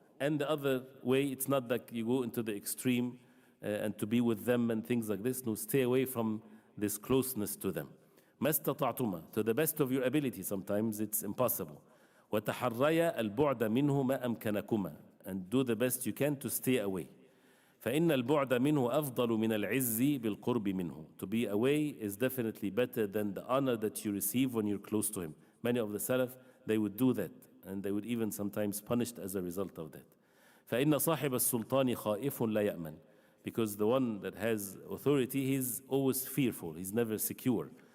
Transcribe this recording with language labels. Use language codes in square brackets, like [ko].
[en] And the other way, it's not that you go into the extreme and to be with them and things like this. No, stay away from this closeness to them. [ar] ما استطعتما, [en] to the best of your ability. Sometimes it's impossible. [ar] وتحريا البعد منه ما أمكنكما, [en] and do the best you can to stay away. [ar] فإن البعد منه أفضل من العز بالقرب منه. [en] To be away is definitely better than the honor that you receive when you're close to him. Many of the Salaf, they would do that, and they would even sometimes punished as a result of that. [ar] فإن صاحب السلطان خائف لا يأمن, [en] because the one that has authority, he's always fearful, he's never secure.